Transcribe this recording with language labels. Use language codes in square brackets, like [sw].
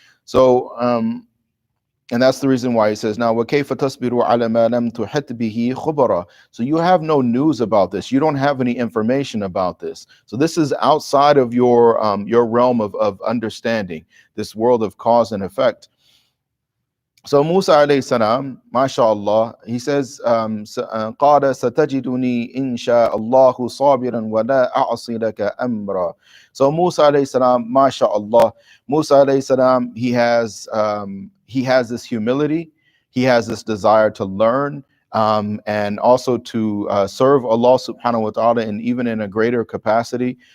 [en] So, and that's the reason why he says, now, [ar] وَكَيْفَ تَصْبِرُ عَلَى مَا لَمْ تُحِطْ بِهِ خُبَرًا. [en] So you have no news about this. You don't have any information about this. So this is outside of your realm of understanding, this world of cause and effect. So Musa alayhi salam, mashallah, he says, [ar] قَالَ سَتَجِدُنِي إِنْ شَاءَ اللَّهُ صَابِرًا وَلَا أَعْصِي لَكَ أَمْرًا. [en] So Musa alayhi salam, mashallah, Musa alayhi salam, he has this humility, he has this desire to learn, and also to serve Allah subhanahu wa ta'ala, and even in a greater capacity.